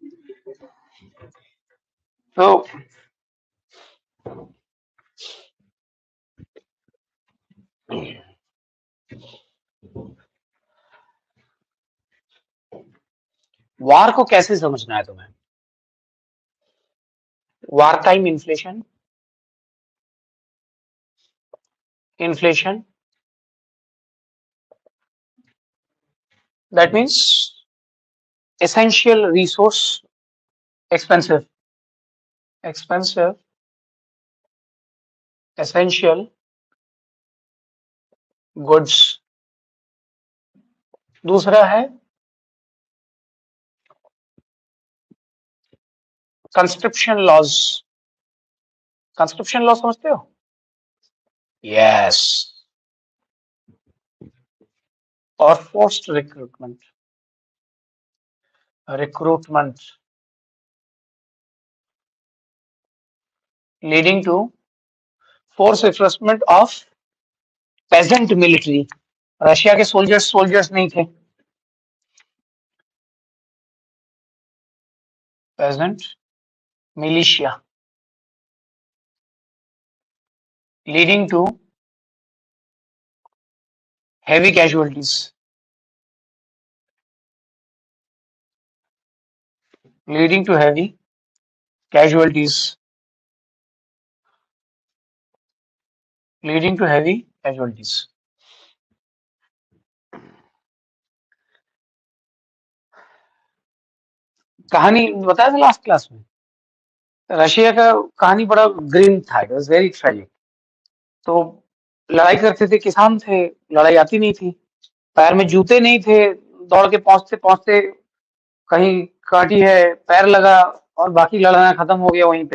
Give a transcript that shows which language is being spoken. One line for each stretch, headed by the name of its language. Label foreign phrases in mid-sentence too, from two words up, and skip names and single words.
Hindi: तो वार को कैसे समझना है तुम्हें?
English: War time inflation, inflation that means essential resource, expensive, expensive, essential goods।
Hindi: दूसरा है
English: conscription laws. conscription law
Hindi: समझते हो? यस।
English: And forced recruitment, recruitment leading to force recruitment of peasant military.
Hindi: रशिया के सोल्जर्स नहीं थे,
English: peasant militia, leading to heavy casualties, leading to heavy casualties, leading to heavy casualties।
Hindi: कहानी बताया था
English: last class
Hindi: में, रशिया का कहानी बड़ा ग्रीन था,
English: It was very tragic.
Hindi: तो लड़ाई करते थे, किसान थे, लड़ाई आती नहीं थी, पैर में जूते नहीं थे, दौड़ के पहुंचते पहुंचते कहीं काटी है, पैर लगा और बाकी लड़ना खत्म हो गया वहीं पे।